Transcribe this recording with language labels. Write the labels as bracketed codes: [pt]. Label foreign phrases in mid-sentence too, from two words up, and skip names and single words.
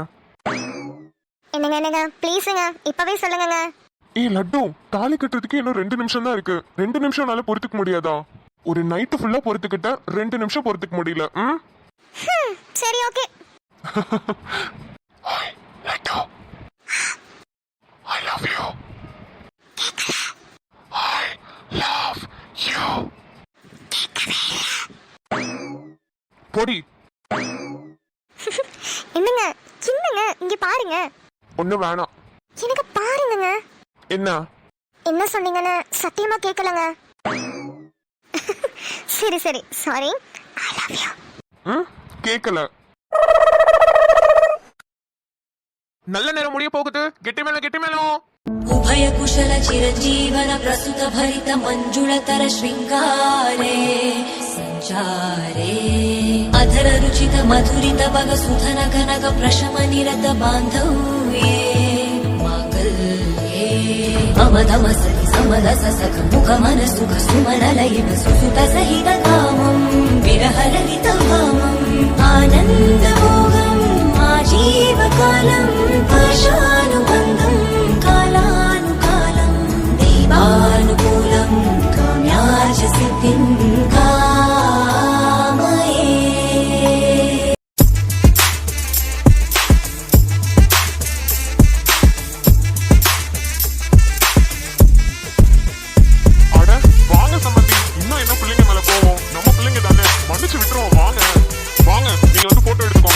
[ta] என்னங்க ப்ளீஸுங்க, இப்பவே சொல்லுங்க. ஏய் லட்டு, தாலி கட்டுறதுக்கு இன்னும் 2 நிமிஷம் தான் இருக்கு. 2 நிமிஷம்னால பொறுத்துக்க முடியாதா? ஒரு [en] night full [ta] பொறுத்துக்கிட்ட, 2 நிமிஷம் பொறுத்துக்க முடியல. சரி ஓகே. லட்டு, [en] I love you. I love you. [ta] பொடி. என்னங்க இங்க பாருங்க. ஒண்ணு வேணாம். எனக்கு பாருங்க. என்ன சொன்னீங்கன்னு சத்தியமா கேட்கலங்க. சரி சாரி. [en] I love you. [ta] கேட்கல. நல்ல நேரம் முடிய போகுது. கெட்டி மேலும். [sa] उभय कुशल चिरजीवन प्रसुत भरित मंजुळतर शृंगारे संचारे अधर रुचित मधुरित बग सुधन कनक प्रशम निरत बांधव्ये मांगल्ये अमधम सति समदस सख मुख मन सुख सुमन लयित सुसुत सहित कामं विरह ललित भामं आनंद मोगं आजीव कालं पाशानुबन्धं अनुकूलं काम्याच सिद्धिं कामये [ta] அட வாங்க சம்பந்தி, இன்னும் என்ன பிள்ளைங்க மேல போவோம்? நம்ம பிள்ளைங்க தானே, மன்னிச்சு விட்டுருவோம். வாங்க நீங்க வந்து போட்டோ எடுத்துக்கோங்க.